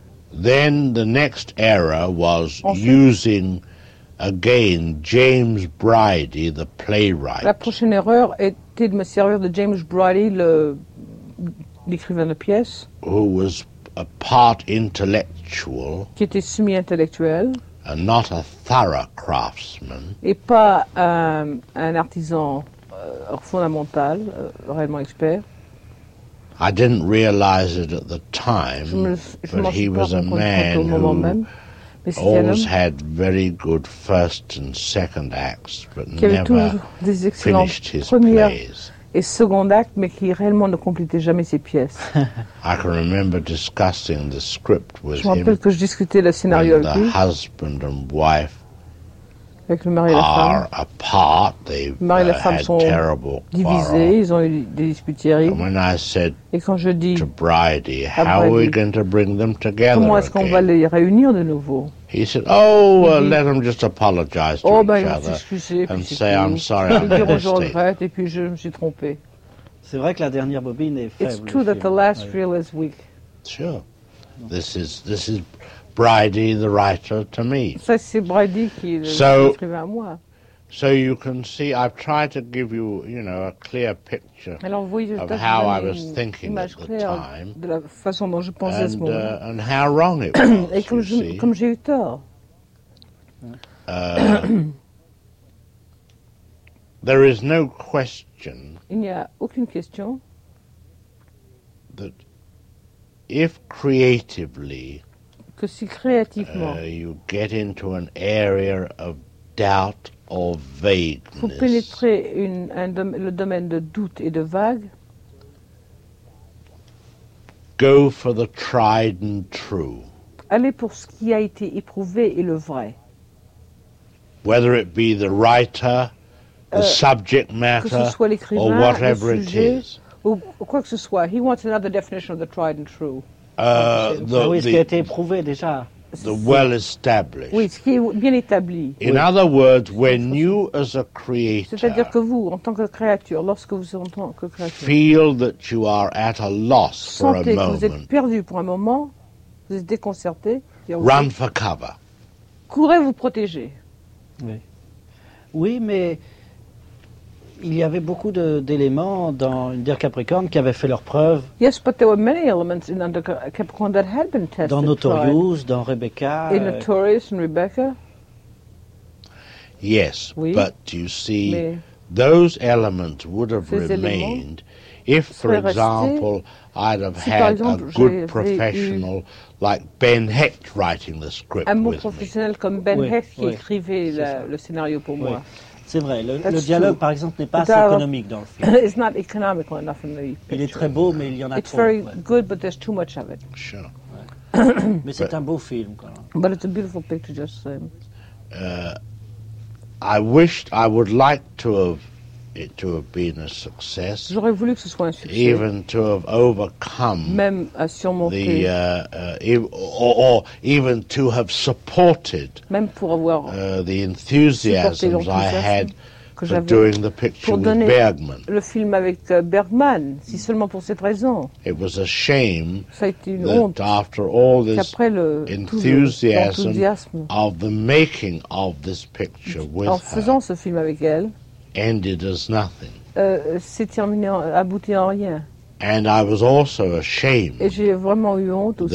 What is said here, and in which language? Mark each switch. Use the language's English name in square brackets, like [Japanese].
[English] Then the next error was [French] ensuite, [English] using again James Bridie, the playwright. [French] La prochaine erreur était de me servir de James Bridie, le d'écrivain de pièces, [English] who was a part intellectual, [French] qui était semi-intellectuel, [English] and not a thorough craftsman, [French] et pas un artisan fondamental, réellement expert. [English] I didn't realize it at the time, but he was a man who always had very good first and second acts, but never finished his plays. [French] Et second acte, mais qui réellement ne complétait jamais ses pièces. [English] I can remember discussing the script with [French] je me rappelle [English] him [French] que je discutais le scénario avec lui. [English] The husband and wife [French] avec le mari et la femme. [English] Apart. [French] Le mari et la femme sont divisés, ils ont eu des disputes terribles. [English] And when I said [French] et quand je dis [English] to Bridie, how are we going to bring them together? [French] Comment est-ce qu'on va les réunir de nouveau? [English] He said, "Oh, let them just apologize to each other and say I'm sorry, I'm mistaken." [French] Et puis je me suis trompé. C'est vrai que la dernière bobine est faible. [English] It's true that the last reel is weak. Sure. This is Bridie, the writer, to me. [French] Ça, c'est Bridie qui l'écrivait à moi. [English] So you can see, I've tried to give you, you know, a clear picture of how I was thinking at the time, [French] de la façon dont je pensais à ce moment. [English] And how wrong it was. [French] Et comme, comme j'ai eu tort. [English] There is no question. [French] Il n'y a aucune question. [English] That if creatively. [French] Que si créativement. [English] You get into an area of doubt. Or vagueness. [French] Vous pénétrez le domaine de doute et de vague. [English] Go for the tried and true. [French] Allez pour ce qui a été éprouvé et le vrai. [English] Whether it be the writer, the subject matter, [French] que ce soit l'écrivain, [English] or whatever [French] sujet, [English] it is. [French] Ou quoi que ce soit. [English] He wants another definition of the tried and true. [French] Ce qui a été éprouvé déjà. [English] The well-established. [French] Oui, ce qui est bien établi. [English] In other words, when you, as a creator, [French] c'est-à-dire que vous, en tant que créature, lorsque vous êtes en tant que créature, [English] feel that you are at a loss for a moment. [French] Sentez que vous êtes perdu pour un moment, vous êtes déconcerté. [English] Run for cover. [French] Courez vous protéger. Oui. Oui, mais il y avait beaucoup d'éléments dans Under Capricorne qui avaient fait leur preuve. [English] Yes, but there were many elements in Under Capricorne that had been tested. [French] Dans Notorious, dans Rebecca. [English] In Notorious and Rebecca. Yes, [French] oui. [English] But you see, those elements would have remained if, for example, I'd have had a good professional like Ben Hecht writing the script with me. [French] Un bon professionnel comme Ben Hecht qui écrivait le scénario pour moi. C'est vrai, le dialogue, par exemple, n'est pas assez économique dans le film. [English] It's not economical enough in the picture. [French] Il est très beau, mais il y en a [English] it's [French] trop. [English] It's very good, but there's too much of it. Sure. [French] Ouais. Mais c'est un beau film, quand même. [English] But it's a beautiful picture, just the same. I wished, I would like to have it to have been a success. [French] J'aurais voulu que ce soit un succès. [English] Even to have overcome. [French] Même à surmonter. [English] The or even to have supported. [French] Même pour avoir [English] the enthusiasms I had for doing the picture with Bergman. [French] Le film avec Bergman, si seulement pour cette raison. [English] It was a shame. [French] Ça a été une honte. [English] After all this enthusiasm of the making of this picture with [French] en faisant ce film avec elle. [English] Ended as nothing. [French] C'est terminé, abouti en rien. [English] And I was also ashamed. [French] Et j'ai vraiment eu honte aussi.